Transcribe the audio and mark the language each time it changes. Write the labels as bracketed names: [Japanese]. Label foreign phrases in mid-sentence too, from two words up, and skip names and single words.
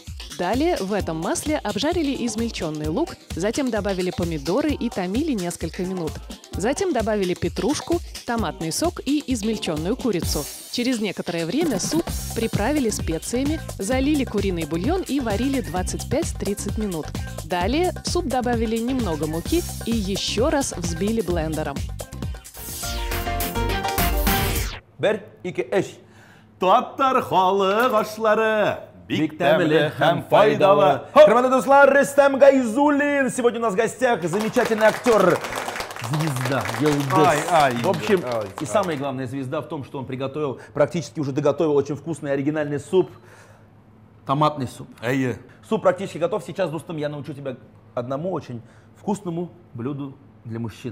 [Russian] Далее в этом масле обжарили измельченный лук, затем добавили помидоры и томили несколько минут. Затем добавили петрушку, томатный сок и измельченную курицу. Через некоторое время суп приправили специями, залили куриный бульон и варили 25-30 минут. Далее в суп добавили немного муки и еще раз взбили блендером. [Tatar] Бер, ике, эш. Татар халық ашлары. Бик тәмле һәм файдалы. Хөрмәтле дуслар, Рустем Гайзуллин. [Russian] Сегодня у нас в гостях замечательный актер звезда, Елдес. В общем, и самая главная звезда в том, что он приготовил, практически уже доготовил очень вкусный оригинальный суп. Томатный суп. Суп практически готов. Сейчас, Рустам, я научу тебя одному очень вкусному блюду для мужчин.